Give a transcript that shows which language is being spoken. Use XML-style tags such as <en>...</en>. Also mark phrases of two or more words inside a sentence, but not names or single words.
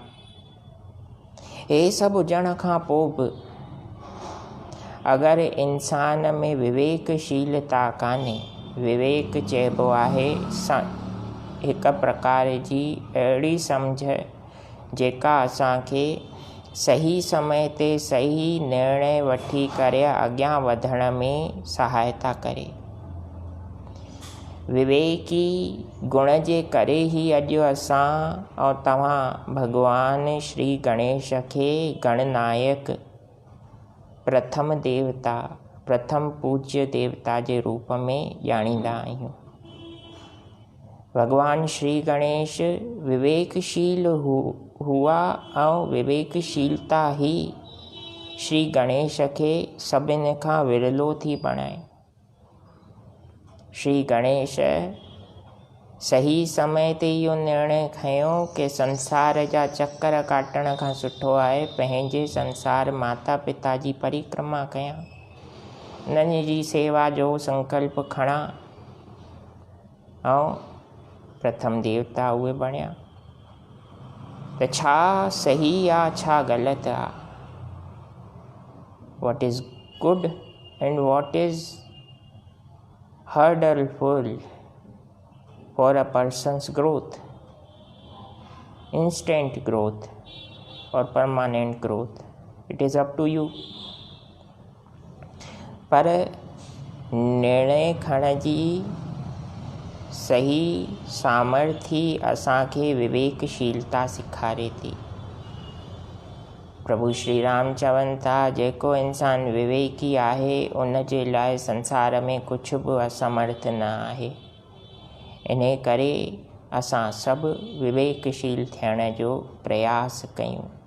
<sd>हे सभु हुजण खां पोइ बि अगरि इंसान में विवेकशीलता कान्हे, विवेक चइबो आहे हिकु प्रकार जी अहिड़ी सम्झ जेका असांखे सही समय ते सही निर्णय वठी करे अॻियां वधण में सहायता करे। विवेकी गुण जे करे ई अॼु असां ऐं तव्हां भॻवान श्री गणेश खे गणनायक, प्रथम देवता, प्रथम पूज्य देवता जे रूप में ॼाणींदा आहियूं। भगवान श्री गणेश विवेकशील हुआ ऐं विवेकशीलता ही श्री गणेश खे सभिनि खां विरलो थी बणाए। श्री गणेश सही समय ते इहो निर्णय खयो कि संसार जा चक्कर काटण खां सुठो आहे पंहिंजे संसार माता पिता जी परिक्रमा कयां, उन्हनि जी सेवा जो संकल्प खणा ऐं प्रथम देवता उहे बणिया। त छा सही आहे छा ग़लति आहे,</sd> <en>what is good and what is hurtful for a person's growth, instant growth or permanent growth, it is up to you।</en> <sd>पर निर्णय खणण जी सही सामर्थ्य असांखे विवेकशीलता सेखारे थी। प्रभु श्री राम चवनि था जेको इंसान विवेकी आहे उन जे लाइ संसार में कुझु बि असमर्थ न आहे। इन करे असां सभु विवेकशील थियण जो प्रयास कयूं।</sd>